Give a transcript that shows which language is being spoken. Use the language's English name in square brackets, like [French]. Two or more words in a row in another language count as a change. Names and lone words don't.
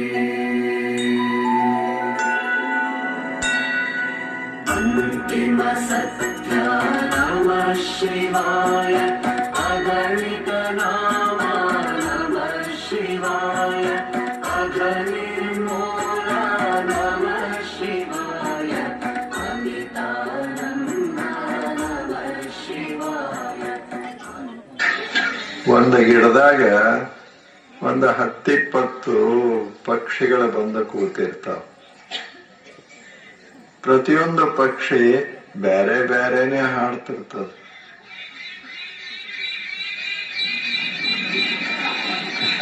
[Sanskrit] अन्तिमसत्य नमः शिवाय अगणित नामा नमः शिवाय अगनिर्मूला नमः शिवाय अमितानन्दा नमः शिवाय। [Kannada] ಒಂದು ಗಿಡದಾಗ ಒಂದು 10-20 ಪಕ್ಷಿಗಳು ಬಂದು ಕೂತಿರ್ತಾವ. ಪ್ರತಿಯೊಂದು ಪಕ್ಷಿ ಬೇರೆ ಬೇರೆನೆ ಹಾಡ್ತಿರ್ತದ.